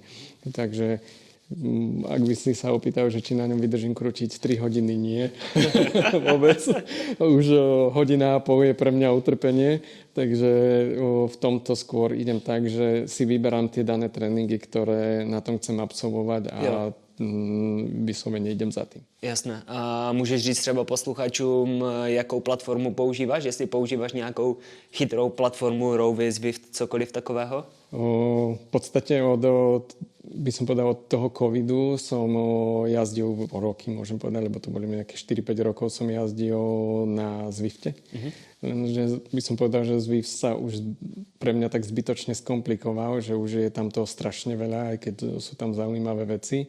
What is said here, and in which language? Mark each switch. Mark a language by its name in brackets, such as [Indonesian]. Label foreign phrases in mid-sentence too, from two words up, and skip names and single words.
[Slovak] Takže ak by si sa opýtal, že či na ňom vydržím krútiť 3 hodiny, nie. Vôbec. Už hodina a pol je pre mňa utrpenie, takže v tomto skôr idem tak, že si vyberám tie dané tréningy, ktoré na tom chcem absolvovať a vyslovene idem za tým. Jasné. [Czech] A můžeš říct třeba posluchačům, jakou platformu používáš? Jestli používáš nějakou chytrou platformu, Rovi, Zwift, cokoliv takového? [Slovak] V podstate od by som povedal, od toho covidu som jazdil roky, môžem povedať, lebo to boli nejaké 4-5 rokov som jazdil na Zwifte. Lenže by som povedal, že Zwift sa už pre mňa tak zbytočne skomplikoval, že už je tam toho strašne veľa, aj keď sú tam zaujímavé veci.